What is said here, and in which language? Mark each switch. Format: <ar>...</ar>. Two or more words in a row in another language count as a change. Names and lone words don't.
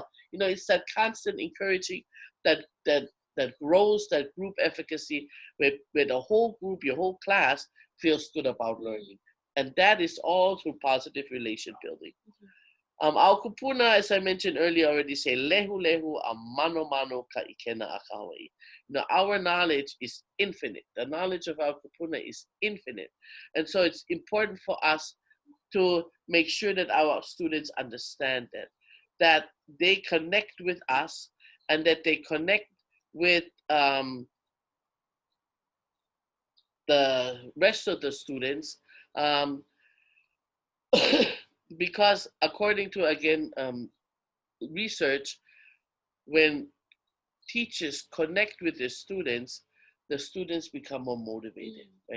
<en>It's that constant encouraging that grows that group efficacy where the whole group, your whole class feels good about learning. And that is all through positive relation building. Our kūpuna, as I mentioned earlier, already say</en> <haw>lehu lehu a mano mano ka ikena a ka Hawaii.</haw> <en>Our knowledge is infinite. The knowledge of our kūpuna is infinite. And so it's important for us to make sure that our students understand that they connect with us, and that they connect with the rest of the students, because according to, again, research, when teachers connect with the students become more motivated, right?</en>